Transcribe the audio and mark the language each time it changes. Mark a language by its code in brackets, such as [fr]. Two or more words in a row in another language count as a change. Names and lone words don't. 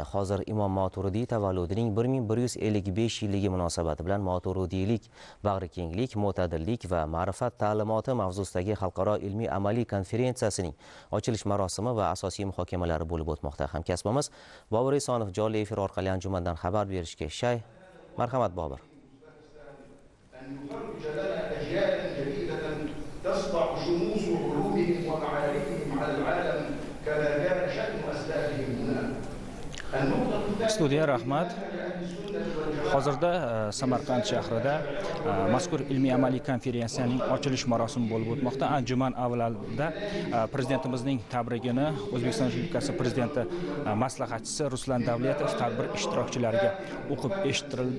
[uz] Hozir Imom Maturidiy tavalludining 1155 yilligi munosabati bilan Maturidiylik, bag'rikenglik, mo'tadillik va ma'rifat ta'limoti mavzusidagi xalqaro ilmiy amaliy konferensiyasining ochilish marosimi va asosiy muhokamalari bo'lib o'tmoqda. Hamkasbimiz Bobur Esonov jonli efir orqali anjumandan xabar berishga shay. Marhamat Bobur. [ar] تصبح شموس علومهم ومعارفهم على العالم كما كان شأن أسلافهم هنا. [uz] Studiya rahmat. Hozirda Samarqand shahrida mazkur ilmiy amaliy konferensiyaning ochilish marosimi bo'lib o'tmoqda. Anjuman avvalida prezidentimizning tabrigini O'zbekiston Respublikasi prezidenti maslahatchisi Ruslan Davletov tadbir ishtirokchilariga o'qib eshittirildi.